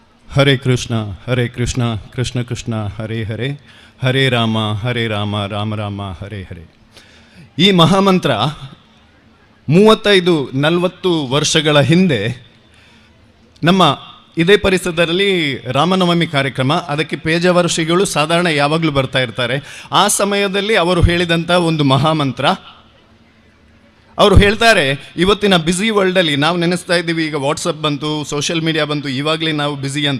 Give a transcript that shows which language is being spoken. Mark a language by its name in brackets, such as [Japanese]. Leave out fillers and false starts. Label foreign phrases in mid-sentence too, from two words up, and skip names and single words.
[Sanskrit] ಹರೇ ಕೃಷ್ಣ ಕೃಷ್ಣ ಕೃಷ್ಣ ಹರೇ ಹರೇ, ಹರೇ ರಾಮ ರಾಮ ರಾಮ ಹರೇ ಹರೇ. [Kannada] ಈ ಮಹಾಮಂತ್ರ 35-40 ವರ್ಷಗಳ ಹಿಂದೆ ನಮ್ಮ ಇದೇ ಪರಿಸರದಲ್ಲಿ ರಾಮನವಮಿ ಕಾರ್ಯಕ್ರಮ, ಅದಕ್ಕೆ ಪೇಜಾವರ ಶ್ರೀಗಳು ಸಾಧಾರಣ ಯಾವಾಗಲೂ ಬರ್ತಾ ಇರ್ತಾರೆ. ಆ ಸಮಯದಲ್ಲಿ ಅವರು ಹೇಳಿದಂಥ ಒಂದು ಮಹಾಮಂತ್ರ. ಅವರು ಹೇಳ್ತಾರೆ, ಇವತ್ತಿನ [English] busy world [Kannada] ನಾವು ನೆನೆಸ್ತಾ ಇದ್ದೀವಿ, ಈಗ ವಾಟ್ಸಪ್ ಬಂತು, [English] social media [Kannada] ಬಂತು, ಇವಾಗಲೇ ನಾವು ಬ್ಯುಸಿ ಅಂತ.